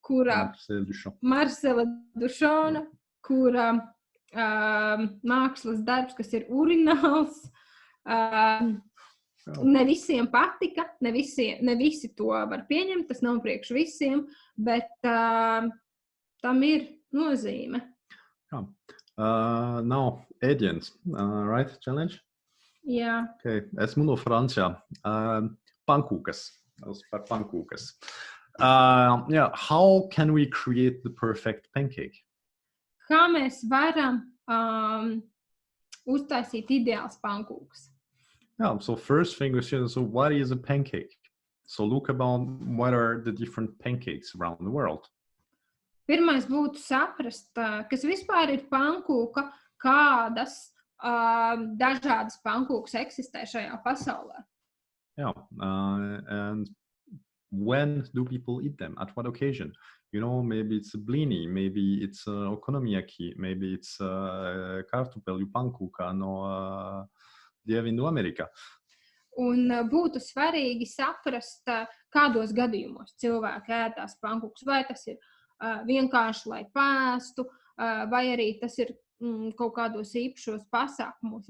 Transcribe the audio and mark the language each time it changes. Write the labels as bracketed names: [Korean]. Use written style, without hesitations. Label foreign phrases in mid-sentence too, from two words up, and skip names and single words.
[Latvian] Marcela Duchamp, kura mākslas darbs, kas ir urināls. Ne visiem patika, ne visi to var pieņemt, tas nav priekš visiem, bet tam ir nozīme. Now, ēdiens, [English] right, challenge? [Latvian] Jā. Okay. Esmu no Francijā. Pankūkas. Par pankūkas. [English] How can we create the perfect pancake? [Latvian] Kā mēs varam uztaisīt ideāls pankūkas? [English] So first thing is, so what is a pancake? So look about what are the different pancakes around the world. [Latvian] Pirmais būtu saprast, kas vispār ir pankūka, kādas dažādas pankūkas eksistē šajā pasaulē. [English] And when do people eat them? At what occasion? Maybe it's a blini, maybe it's okonomiyaki, maybe it's [Latvian] kartupeļu pankūka no Dienvidamerikā. Un būtu svarīgi saprast, kādos gadījumos cilvēki ēdās pankūkas. Vai tas ir vienkārši, lai pēstu, vai arī tas ir kaut kādos īpašos pasākumos.